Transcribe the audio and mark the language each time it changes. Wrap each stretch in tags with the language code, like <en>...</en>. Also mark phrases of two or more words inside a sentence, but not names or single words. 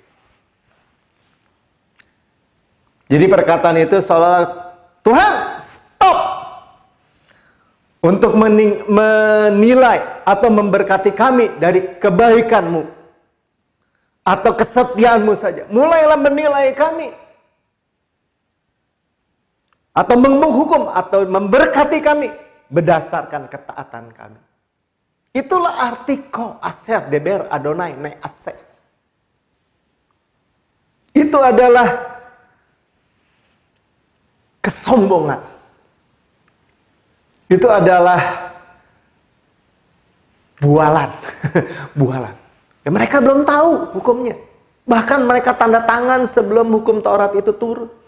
<id>Jadi perkataan itu seolah Tuhan stop untuk menilai atau memberkati kami dari kebaikan-Mu atau kesetiaan-Mu saja. Mulailah menilai kami atau menghukum atau memberkati kami berdasarkan ketaatan kami. Itulah arti</id> <he>כל אשר דבר אדוני נעשה.</he> <id>Itu adalah kesombongan. Itu adalah bualan. Bualan. Ya, mereka belum tahu hukumnya. Bahkan mereka tanda tangan sebelum hukum Taurat itu turun.</id>